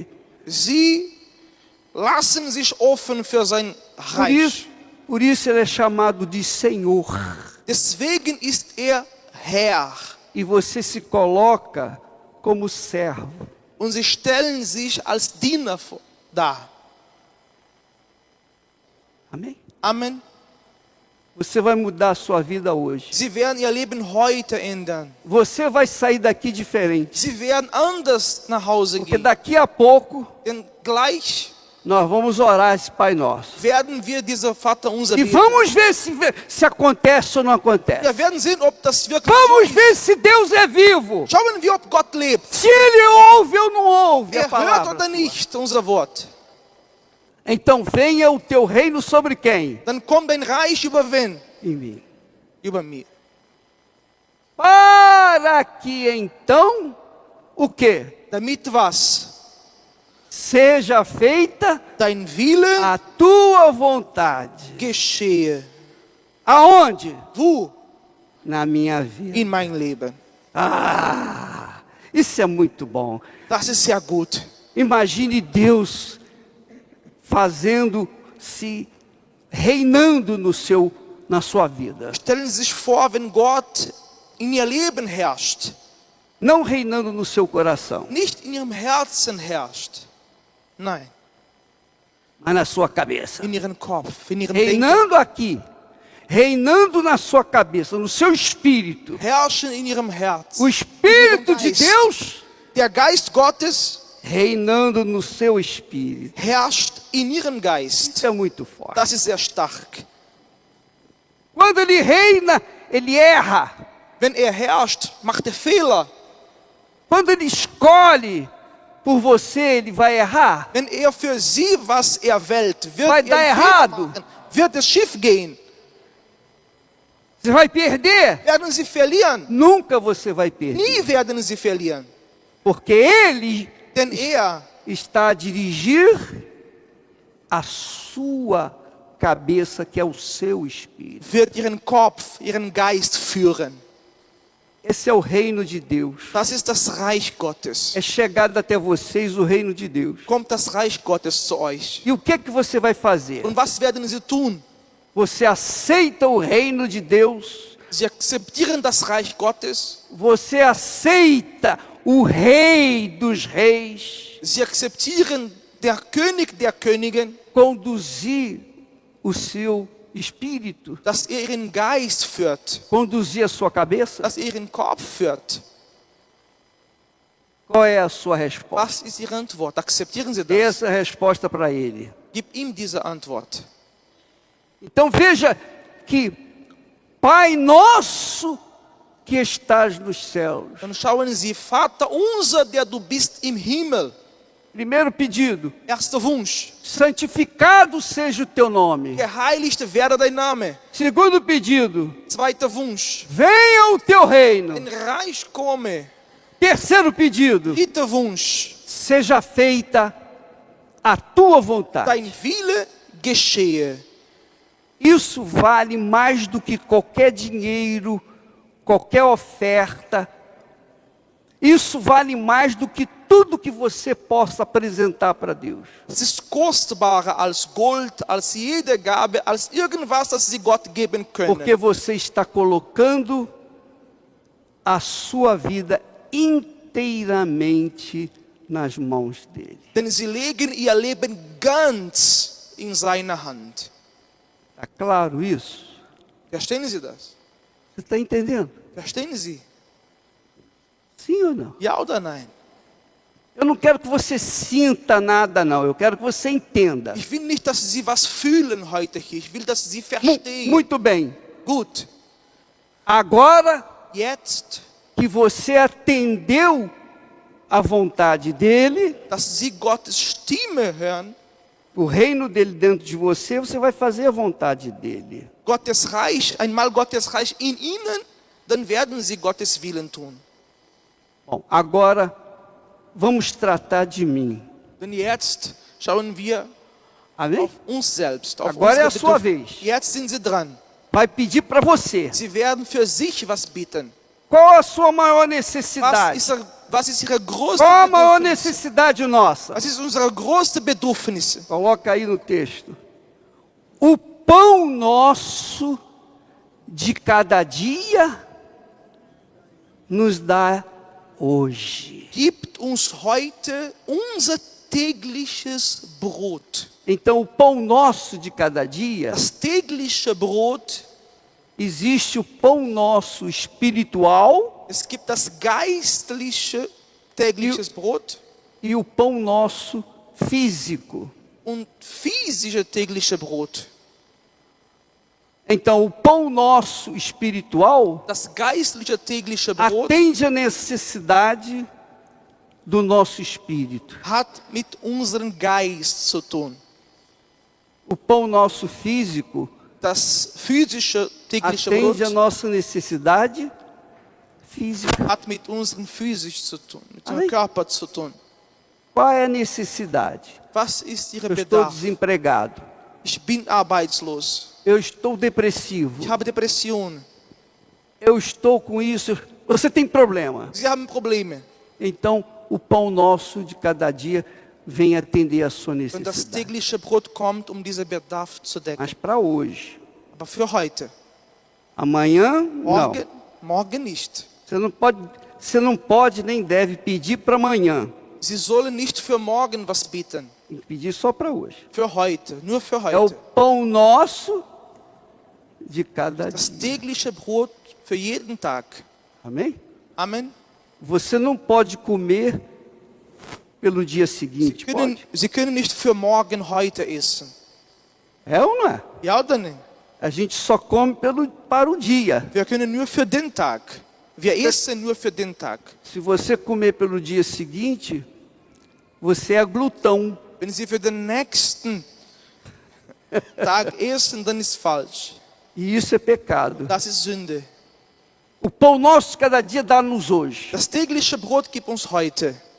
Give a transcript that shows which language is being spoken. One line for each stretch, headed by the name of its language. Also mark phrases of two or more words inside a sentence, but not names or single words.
German: Sie lassen sich offen für sein Reich.
Portuguese: Por isso ele é chamado de Senhor.
German: Deswegen ist er Herr.
Portuguese: E você se coloca como servo.
German: Und sie stellen sich als Diener dar.
Portuguese: Amém?
German: Amen.
Portuguese: Você vai mudar a sua vida hoje.
German: Sie werden ihr Leben heute ändern.
Portuguese: Você vai sair daqui diferente.
German: Sie werden anders nach Hause
Portuguese: Porque
German: gehen.
Portuguese: daqui a pouco
German: Denn gleich
Portuguese: nós vamos orar esse Pai Nosso.
German: werden wir diese Vater unser
Portuguese: E
German: beten.
Portuguese: vamos ver se acontece ou não acontece.
German: Wir werden sehen, ob das wirklich so
Portuguese: Vamos
German: ist.
Portuguese: ver se Deus é vivo.
German: Schauen wir, ob Gott lebt.
Portuguese: Se Ele ouve ou não ouve a
German: Er hört
Portuguese: palavra.
German: oder nicht unser Wort.
Portuguese: Então venha o teu reino sobre quem?
German: Dann kommt dein Reich über wen?
Portuguese: Em mim.
German: Über mir.
Portuguese: Para que então, o quê?
German: Damit was?
Portuguese: Seja feita
German: Dein Wille
Portuguese: a tua vontade.
German: geschehe.
Portuguese: Aonde?
German: Wo?
Portuguese: Na minha vida.
German: In mein Leben.
Portuguese: Ah, isso é muito bom.
German: Das ist sehr gut.
Portuguese: Imagine Deus reinando na sua vida.
German: Stellen Sie sich vor, wenn Gott in Ihr Leben herrscht.
Portuguese: Não reinando no seu coração,
German: Nicht in Ihrem Herzen herrscht. Nein,
Portuguese: mas na sua cabeça.
German: in Ihrem Kopf, in Ihrem Denken.
Portuguese: Reinando aqui, reinando na sua cabeça, no seu espírito.
German: Herrschen in Ihrem Herzen.
Portuguese: O Espírito de Deus
German: Der Geist Gottes
Portuguese: reinando no seu espírito.
German: herrscht in Ihrem Geist.
Portuguese: Isso é muito forte.
German: Das ist sehr stark.
Portuguese: Quando ele reina, ele erra.
German: Wenn er herrscht, macht er Fehler.
Portuguese: Quando ele escolhe por você, ele vai errar.
German: Wenn er für Sie was erwählt, wird
Portuguese: Vai
German: er
Portuguese: dar
German: Fehler
Portuguese: errado.
German: machen. Wird es schief gehen?
Portuguese: Você vai perder?
German: Werden Sie verlieren?
Portuguese: Nunca você vai perder.
German: Nie werden Sie verlieren.
Portuguese: Porque ele
German: Denn er
Portuguese: está a dirigir a sua cabeça, que é o seu espírito.
German: wird Ihren Kopf, Ihren Geist führen.
Portuguese: Esse é o reino de Deus.
German: Das ist das Reich Gottes.
Portuguese: É chegado até vocês o reino de Deus.
German: Kommt das Reich Gottes zu euch.
Portuguese: E o que você vai fazer?
German: Und was werden Sie tun?
Portuguese: Você aceita o reino de Deus?
German: Sie akzeptieren das Reich Gottes.
Portuguese: Você aceita o Rei dos Reis
German: Sie akzeptieren der König der Könige,
Portuguese: conduzir o seu espírito,
German: dass er Ihren Geist führt,
Portuguese: conduzir a sua cabeça?
German: dass er Ihren Kopf führt.
Portuguese: Qual é a sua resposta?
German: Was ist Ihre Antwort? Akzeptieren Sie
Portuguese: Dê
German: das?
Portuguese: essa resposta para ele.
German: Gib ihm diese Antwort.
Portuguese: Então veja que Pai nosso que estás nos céus.
German: Dann schauen Sie, Vater unser, der du bist im Himmel.
Portuguese: Primeiro pedido,
German: Erster Wunsch.
Portuguese: santificado seja o teu nome.
German: Geheiligt werde dein Name.
Portuguese: Segundo pedido,
German: Zweiter Wunsch.
Portuguese: venha o teu reino.
German: Ein Reich komme.
Portuguese: Terceiro pedido,
German: Dritter Wunsch.
Portuguese: seja feita a tua vontade.
German: Dein Wille geschehe.
Portuguese: Isso vale mais do que qualquer dinheiro, qualquer oferta. Isso vale mais do que tudo que você possa apresentar para Deus.
German: Es ist kostbarer als Gold, als jede Gabe, als irgendwas, das Sie Gott geben
Portuguese: Porque
German: können.
Portuguese: você está colocando a sua vida inteiramente nas mãos dele.
German: Denn Sie legen Ihr Leben ganz in seine Hand.
Portuguese: Está claro isso?
German: Verstehen Sie das?
Portuguese: Você está entendendo?
German: Verstehen Sie?
Portuguese: Sim ou não?
German: Ja oder nein?
Portuguese: Eu não quero que você sinta nada, não. Eu quero que você entenda.
German: Ich will nicht, dass Sie was fühlen heute hier. Ich will, dass Sie verstehen.
Portuguese: Muito bem.
German: Gut.
Portuguese: Agora
German: Jetzt,
Portuguese: que você atendeu a vontade dele,
German: dass Sie Gottes Stimme hören,
Portuguese: o reino dele dentro de você, você vai fazer a vontade dele.
German: Gottes Reich, einmal Gottes Reich in Ihnen, dann werden Sie Gottes Willen tun.
Portuguese: Bom, agora vamos tratar de mim.
German: Denn jetzt schauen wir
Portuguese: Amém?
German: auf uns selbst, auf
Portuguese: Agora é a
German: unsere
Portuguese: sua
German: Bedürfnisse.
Portuguese: vez.
German: Jetzt sind Sie dran.
Portuguese: Vai pedir para você.
German: Sie werden für sich was bitten.
Portuguese: Qual a sua maior necessidade?
German: Was ist Ihre größte
Portuguese: Qual a maior
German: Bedürfnis?
Portuguese: necessidade nossa?
German: Was ist unsere größte Bedürfnis?
Portuguese: Coloca aí no texto. O pão nosso de cada dia nos dá hoje.
German: Gibt uns heute unser tägliches Brot.
Portuguese: Então, o pão nosso de cada dia,
German: Das tägliche Brot,
Portuguese: existe o pão nosso espiritual
German: es gibt das geistliche tägliches Brot
Portuguese: e o pão nosso físico.
German: und physische tägliche Brot.
Portuguese: Então, o pão nosso espiritual
German: Das geistliche tägliche Brot
Portuguese: atende a necessidade do nosso espírito.
German: hat mit unserem Geist zu tun.
Portuguese: O pão nosso físico
German: Das physische tägliche
Portuguese: atende a
German: Brot
Portuguese: nossa necessidade física.
German: hat mit unserem physisch zu tun, mit
Portuguese: Amém.
German: dem Körper zu tun.
Portuguese: Qual é a necessidade?
German: Was ist Ihr
Portuguese: Eu estou
German: Bedarf?
Portuguese: desempregado.
German: Ich bin arbeitslos.
Portuguese: Eu estou depressivo.
German: Ich habe Depressionen.
Portuguese: Eu estou com isso. Você tem problema.
German: Sie haben Probleme.
Portuguese: Então, o pão nosso de cada dia vem atender a sua
German: Und das
Portuguese: necessidade.
German: tägliche Brot kommt, diesen Bedarf zu decken.
Portuguese: Mas para hoje.
German: Aber für heute.
Portuguese: Amanhã, não.
German: Morgen nicht.
Portuguese: Você não pode nem deve pedir para amanhã.
German: Sie sollen nicht für morgen was bitten.
Portuguese: Tem que pedir só para hoje.
German: Für heute. Nur für
Portuguese: É o
German: heute.
Portuguese: pão nosso de cada
German: Das
Portuguese: dia.
German: tägliche Brot für jeden Tag.
Portuguese: Amém?
German: Amen.
Portuguese: Você não pode comer pelo dia seguinte, pode?
German: Sie können nicht für morgen heute essen.
Portuguese: É ou não é?
German: Ja oder nein?
Portuguese: A gente só come para o dia.
German: Wir können nur für den Tag. Wir essen nur für den Tag.
Portuguese: Se você comer pelo dia seguinte, você é glutão.
German: Wenn Sie für den nächsten Tag essen, dann ist falsch.
Portuguese: E isso é pecado.
German: Das ist Sünde.
Portuguese: O pão nosso de cada dia dá-nos hoje.
German: Das tägliche Brot gibt uns heute.